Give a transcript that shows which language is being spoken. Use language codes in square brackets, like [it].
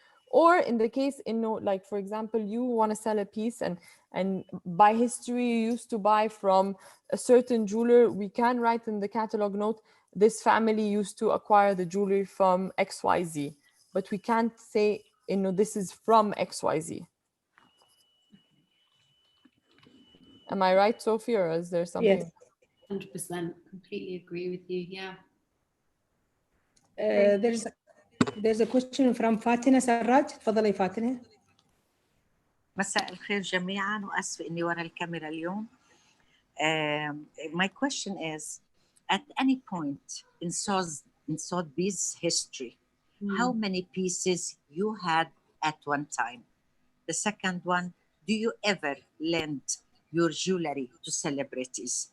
[en] Or in the case, like for example, you want to sell a piece and by history you used to buy from a certain jeweler, we can write in the catalog note, this family used to acquire the jewelry from XYZ, but we can't say, this is from XYZ. Am I right, Sophie, or is there something? Yes, 100%, completely agree with you, yeah. There's a question from Fatina Sarraj. [ar] تفضلي فاتنة. مساء الخير جميعا، وأسف إني ورا الكاميرا اليوم. [en] My question is, at any point in Sotheby's history, how many pieces you had at one time? The second one, Do you ever lend your jewelry to celebrities?